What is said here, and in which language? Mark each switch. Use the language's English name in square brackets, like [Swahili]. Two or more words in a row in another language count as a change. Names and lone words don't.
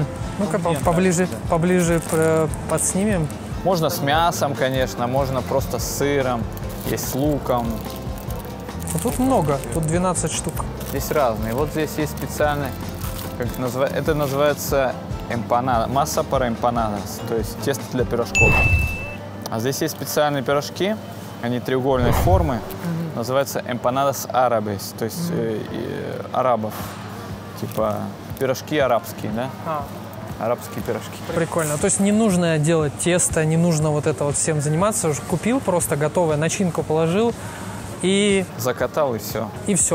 [Russian] Ну-ка, поближе подснимем. Можно с мясом, конечно, можно просто с сыром, есть с луком. Ну, тут много, тут 12 штук. Здесь разные. Вот здесь есть специальный, это называется эмпанада, масса [Spanish] para empanadas, [Russian] то есть тесто для пирожков. А здесь есть специальные пирожки, они треугольной формы, называется [Spanish] empanadas árabes, [Russian] то есть арабов, типа пирожки арабские, да? Арабские пирожки. Прикольно. То есть не нужно делать тесто, не нужно вот это вот всем заниматься. Уже купил просто готовое, начинку положил и... Закатал и все. И все.